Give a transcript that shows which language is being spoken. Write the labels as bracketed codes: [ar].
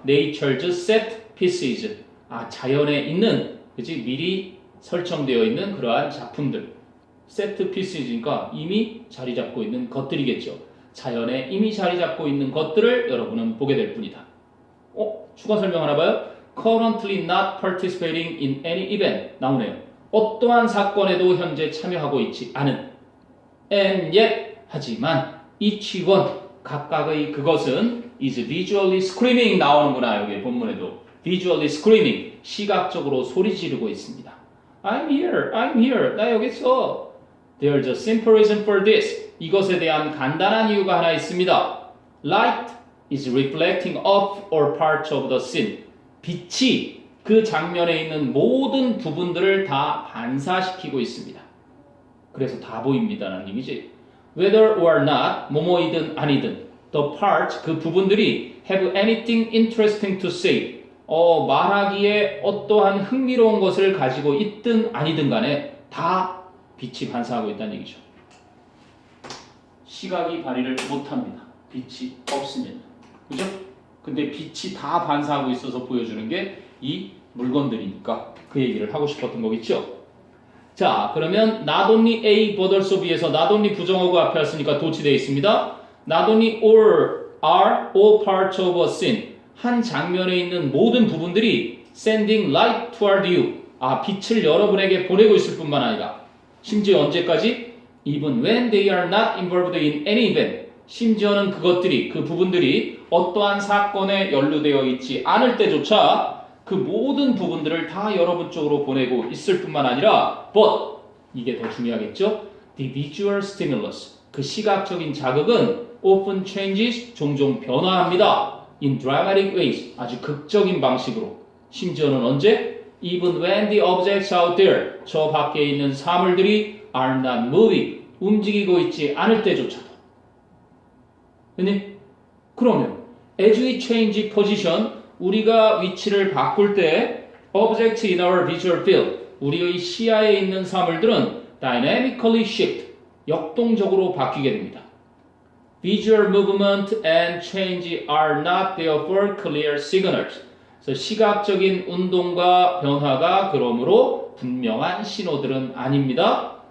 [en] Nature's set pieces [ko] 자연에 있는 그치? 미리 설정되어 있는 그러한 작품들 세트 피스니까 이미 자리 잡고 있는 것들이겠죠. 자연에 이미 자리 잡고 있는 것들을 여러분은 보게 될 뿐이다. 추가 설명 하나 봐요. [en] Currently not participating in any event [ko] 나오네요. 어떠한 사건에도 현재 참여하고 있지 않은 [en] and yet [ko] 하지만 [en] each one [ko] 각각의 그것은 [en] is visually screaming [ko] 나오는구나. 여기 본문에도 [en] visually screaming [ko] 시각적으로 소리 지르고 있습니다. [en] I'm here [ko] 나 여기 있어. [en] There's a simple reason for this. [ko] 이것에 대한 간단한 이유가 하나 있습니다. [en] Light is reflecting off all parts of the scene. [ko] 빛이 그 장면에 있는 모든 부분들을 다 반사시키고 있습니다. 그래서 다 보입니다라는 얘기지. [en] Whether or not, [ko] 뭐뭐이든 아니든 [en] the parts, [ko] 그 부분들이 [en] have anything interesting to say. [ko] 말하기에 어떠한 흥미로운 것을 가지고 있든 아니든 간에 다 빛이 반사하고 있다는 얘기죠. 시각이 발휘를 못합니다. 빛이 없으면. 그죠? 근데 빛이 다 반사하고 있어서 보여주는 게 이 물건들이니까 그 얘기를 하고 싶었던 거겠죠. 자, 그러면 not only A but also B에서 not only 부정어구 앞에 왔으니까 도치되어 있습니다. [en] Not only all are all parts of a scene. [ko] 한 장면에 있는 모든 부분들이 [en] sending light toward you. [ko] 빛을 여러분에게 보내고 있을 뿐만 아니라 심지어 언제까지? [en] Even when they are not involved in any event. [ko] 심지어는 그것들이, 그 부분들이 어떠한 사건에 연루되어 있지 않을 때조차 그 모든 부분들을 다 여러분 쪽으로 보내고 있을 뿐만 아니라 but, 이게 더 중요하겠죠? [en] The visual stimulus. [ko] 그 시각적인 자극은 [en] often changes, [ko] 종종 변화합니다. [en] In dramatic ways. [ko] 아주 극적인 방식으로. 심지어는 언제? [en] Even when the objects out there. [ko] 저 밖에 있는 사물들이 are not moving. 움직이고 있지 않을 때조차도. 그러면 [en] as we change position. [ko] 우리가 위치를 바꿀 때 [en] object in our visual field. [ko] 우리의 시야에 있는 사물들은 [en] dynamically shift. [ko] 역동적으로 바뀌게 됩니다. [en] Visual movement and change are not therefore clear signals. [ko] 그래서 시각적인 운동과 변화가 그러므로 분명한 신호들은 아닙니다.